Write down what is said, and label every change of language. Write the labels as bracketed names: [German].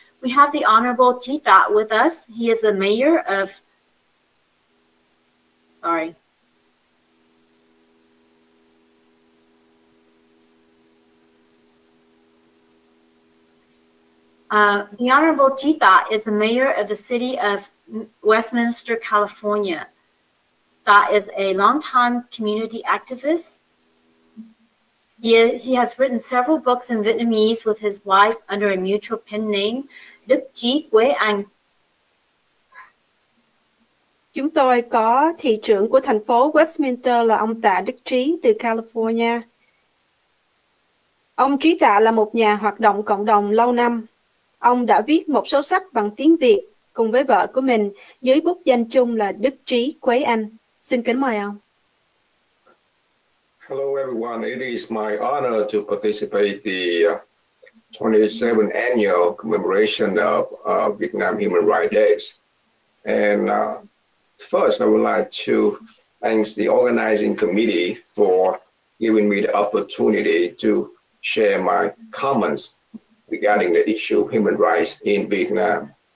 [English] We have the Honorable Jita with us. He is the mayor of, the Honorable Jita is the mayor of the city of Westminster, California. Ta is a longtime community activist. He has written several books in Vietnamese with his wife under a mutual pen name, Đức Trí QUYểN. [Vietnamese] Chúng tôi có thị trưởng của thành phố Westminster là ông Tạ Đức Trí từ California. Ông Trí Tạ là một nhà hoạt động cộng đồng lâu năm. Ông đã viết một số sách bằng tiếng Việt cùng với vợ của mình dưới bút danh chung là Đức Trí QUYểN. Xin kính mời ông. [English] Hello everyone, it is my honor to participate the 27th annual commemoration of Vietnam Human Rights Days. And first I would like to thank the organizing committee for giving me the opportunity to share my comments regarding the issue of human rights in Vietnam.